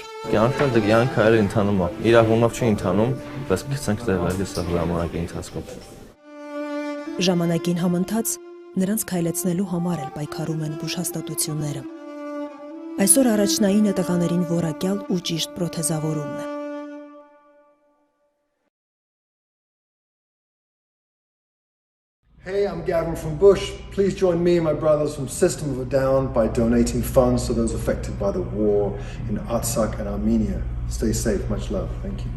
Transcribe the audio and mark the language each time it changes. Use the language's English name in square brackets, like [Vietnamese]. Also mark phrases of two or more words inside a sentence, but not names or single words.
[Armenian] Կյանքը էլ ընթանում է, իր հունով չի ընթանում, բայց գցենք տեղել սա ժամանակի ընթացքում։ Ժամանակին համընթաց նրանց քայլեցնելու համար էլ պայքարում են բուժհաստատությունները։ Այսօր առաջնայինը տղաներին որակյալ ու ճիշտ պրոթեզավորումն է։ [English] Hey, I'm Gavin from Bush. Please join me and my brothers from System of a Down by donating funds to those affected by the war in Artsakh and Armenia. Stay safe. Much love. Thank you.